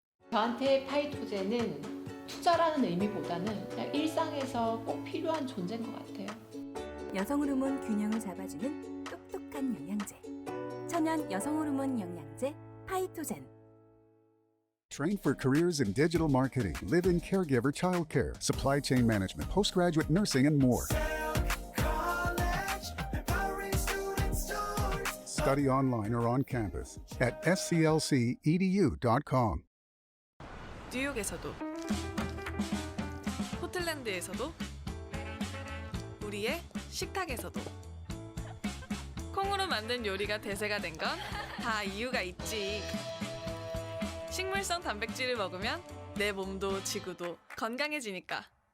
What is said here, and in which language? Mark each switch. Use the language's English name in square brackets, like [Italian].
[Korean] 저한테 파이토제는 투자라는 의미보다는 그냥 일상에서 꼭 필요한 존재인 것 같아요. 여성 호르몬 균형을 잡아주는 똑똑한 영양제. 천연 여성 호르몬 영양제 파이토젠. [English] Train for careers in digital marketing, live-in caregiver childcare, supply chain management, postgraduate nursing, and more. Study online or on campus at sclcedu.com. [Korean] 뉴욕에서도, 포틀랜드에서도, 우리의 식탁에서도 콩으로 만든 요리가 대세가 된 건 다 이유가 있지. 식물성 단백질을 먹으면 내 몸도 지구도 건강해지니까.